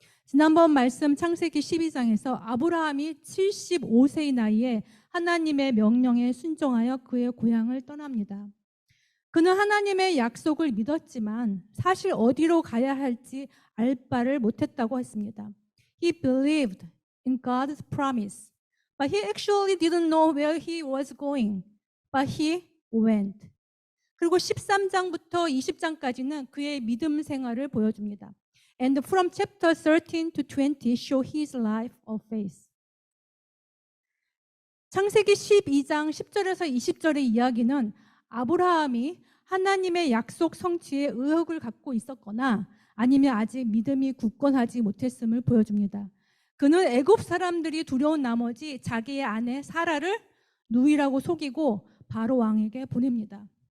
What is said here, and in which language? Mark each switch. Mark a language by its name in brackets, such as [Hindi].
[Korean] 지난번 말씀 창세기 12장에서 아브라함이 75세의 나이에 하나님의 명령에 순종하여 그의 고향을 떠납니다. 그는 하나님의 약속을 믿었지만 사실 어디로 가야 할지 알 바를 못했다고 했습니다. [English] He believed in God's promise, but he actually didn't know where he was going, but he went. [Korean] 그리고 13장부터 20장까지는 그의 믿음 생활을 보여줍니다. [English] And from chapter 13 to 20 show his life of faith. [Korean] 창세기 12장 10절에서 20절의 이야기는 아브라함이 하나님의 약속 성취에 의혹을 갖고 있었거나 아니면 아직 믿음이 굳건하지 못했음을 보여줍니다. 그는 애굽 사람들이 두려운 나머지 자기의 아내 사라를 누이라고 속이고 바로 왕에게 보냅니다.